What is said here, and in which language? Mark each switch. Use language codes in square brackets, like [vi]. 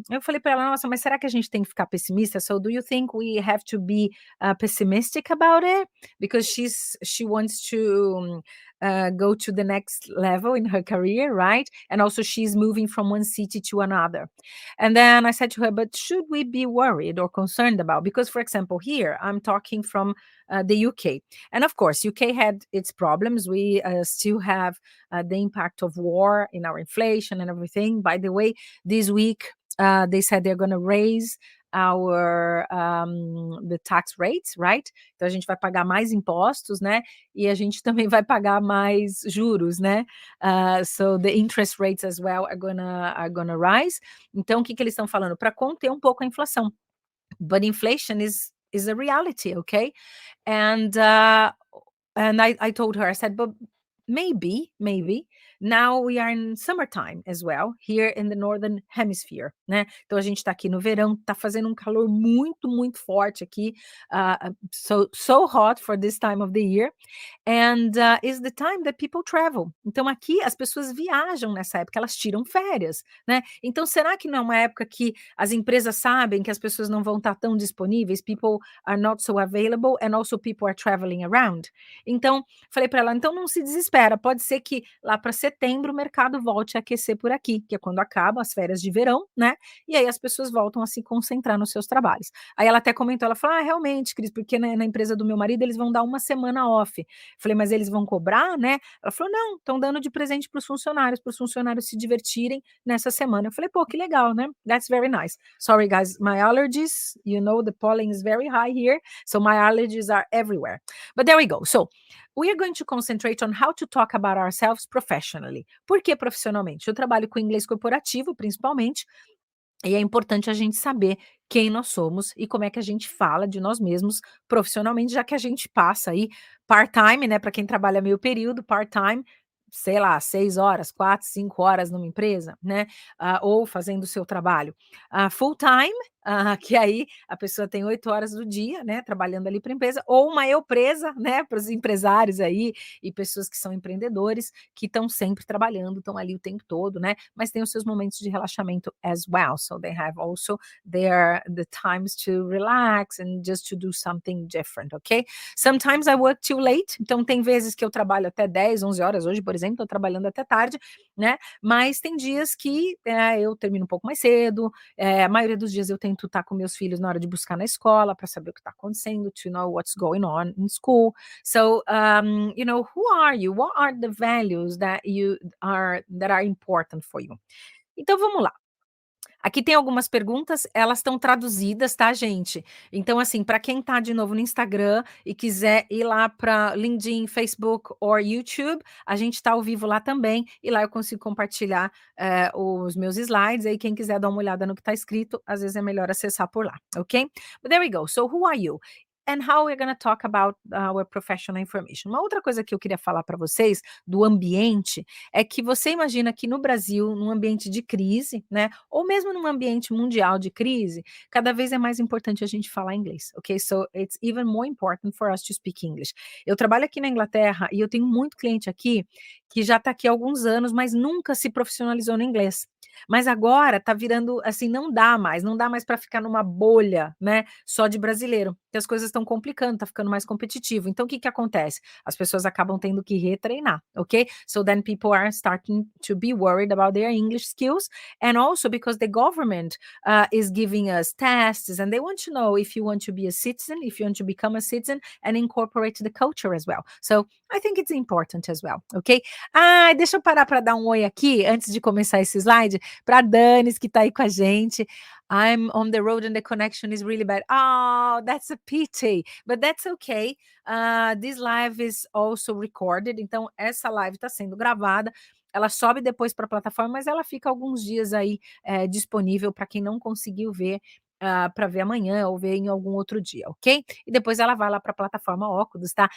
[pt] Eu falei para ela: "Nossa, mas será que a gente tem que ficar pessimista? [en] So do you think we have to be, pessimistic about it? Because she wants to, go to the next level in her career, right? And also she's moving from one city to another." And then I said to her, "But should we be worried or concerned about?" Because, for example, here I'm talking from, the UK, and of course, UK had its problems. We, still have, the impact of war in our inflation and everything. By the way, this week, they said they're gonna raise the tax rates, right? [pt] Então a gente vai pagar mais impostos, né, e a gente também vai pagar mais juros, né. [en] So the interest rates as well are gonna rise. [pt] Então o que que eles estão falando? Para conter um pouco a inflação. [en] But inflation is a reality, okay? And I told her, I said, but maybe now we are in summertime as well here in the northern hemisphere, né? [pt] Então a gente está aqui no verão, tá fazendo um calor muito, muito forte aqui, [en] so hot for this time of the year, and is the time that people travel. [pt] Então aqui as pessoas viajam nessa época, elas tiram férias, né? Então será que não é uma época que as empresas sabem que as pessoas não vão estar tão disponíveis? [en] People are not so available and also people are traveling around. [pt] Então, falei para ela: "Então não se desespera, pode ser que lá para setembro o mercado volte a aquecer por aqui, que é quando acabam as férias de verão, né, e aí as pessoas voltam a se concentrar nos seus trabalhos". Aí ela até comentou, ela falou: "Ah, realmente, Cris, porque na empresa do meu marido eles vão dar uma semana off". Falei: "Mas eles vão cobrar, né?". Ela falou: "Não, estão dando de presente para os funcionários se divertirem nessa semana". Eu falei: "Pô, que legal, né? [en] That's very nice. Sorry guys, my allergies, you know, the pollen is very high here, so my allergies are everywhere. But there we go. So, we are going to concentrate on how to talk about ourselves professionally. [pt] Por que profissionalmente? Eu trabalho com inglês corporativo, principalmente, e é importante a gente saber quem nós somos e como é que a gente fala de nós mesmos profissionalmente, já que a gente passa aí part-time, né, para quem trabalha meio período, part-time, sei lá, 6 horas, 4, 5 horas numa empresa, né, ou fazendo o seu trabalho. Full-time, que aí a pessoa tem 8 horas do dia, né, trabalhando ali para a empresa, ou uma eu presa, né, para os empresários aí e pessoas que são empreendedores, que estão sempre trabalhando, estão ali o tempo todo, né, mas tem os seus momentos de relaxamento as well. [en] So they have also the times to relax and just to do something different, okay? Sometimes I work too late, [pt] então tem vezes que eu trabalho até 10, 11 horas, hoje, por exemplo, estou trabalhando até tarde, né, mas tem dias que, eu termino um pouco mais cedo, a maioria dos dias eu tento estar com meus filhos na hora de buscar na escola para saber o que está acontecendo, [en] to know what's going on in school. So, who are you? What are the values that are important for you? [pt] Então vamos lá. Aqui tem algumas perguntas, elas estão traduzidas, tá, gente? Então, assim, para quem tá de novo no Instagram e quiser ir lá para LinkedIn, Facebook ou YouTube, a gente tá ao vivo lá também, e lá eu consigo compartilhar os meus slides. Aí, quem quiser dar uma olhada no que tá escrito, às vezes é melhor acessar por lá, ok? [en] But there we go. So, who are you? And how we're going to talk about our professional information. [pt] Uma outra coisa que eu queria falar para vocês do ambiente é que você imagina que no Brasil, num ambiente de crise, né, ou mesmo num ambiente mundial de crise, cada vez é mais importante a gente falar inglês, ok? [en] So it's even more important for us to speak English. [pt] Eu trabalho aqui na Inglaterra e eu tenho muito cliente aqui que já está aqui há alguns anos, mas nunca se profissionalizou no inglês. Mas agora está virando assim, não dá mais para ficar numa bolha, né, só de brasileiro, porque as coisas estão complicando, está ficando mais competitivo. Então o que que acontece? As pessoas acabam tendo que retreinar, ok? [en] So then people are starting to be worried about their English skills, and also because the government is giving us tests, and they want to know if you want to be a citizen, if you want to become a citizen, and incorporate the culture as well. So I think it's important as well, ok? [pt] Ah, deixa eu parar para dar um oi aqui antes de começar esse slide para Danis que está aí com a gente. [en] I'm on the road and the connection is really bad. Oh, that's a pity, but that's okay. This live is also recorded, [pt] então essa live está sendo gravada. Ela sobe depois para a plataforma, mas ela fica alguns dias aí disponível para quem não conseguiu ver. Para ver amanhã ou ver em algum outro dia, ok? E depois ela vai lá para a plataforma Óculos, tá?